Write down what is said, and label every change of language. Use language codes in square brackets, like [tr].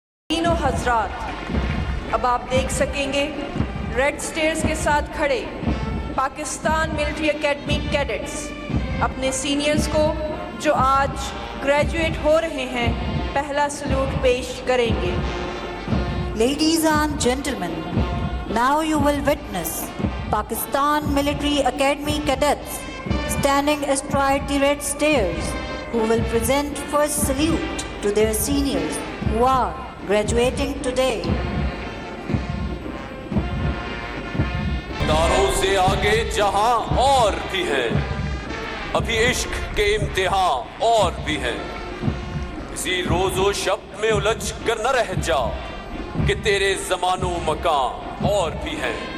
[hi] तीनों हजरात, अब आप देख सकेंगे रेड स्टेयर्स के साथ खड़े पाकिस्तान मिलिट्री एकेडमी कैडेट्स अपने सीनियर्स को, जो आज ग्रेजुएट हो रहे हैं, पहला सल्यूट पेश करेंगे। [en] Ladies and gentlemen, now you will witness Pakistan Military Academy cadets standing astride the red stairs who will present first salute to their seniors who are graduating today. [hi] तारों से आगे जहां और भी है, अभी इश्क के इम्तिहान और भी है। इसी रोजो शब में उलझ कर न रह जा कि तेरे जमानो मकान और भी है।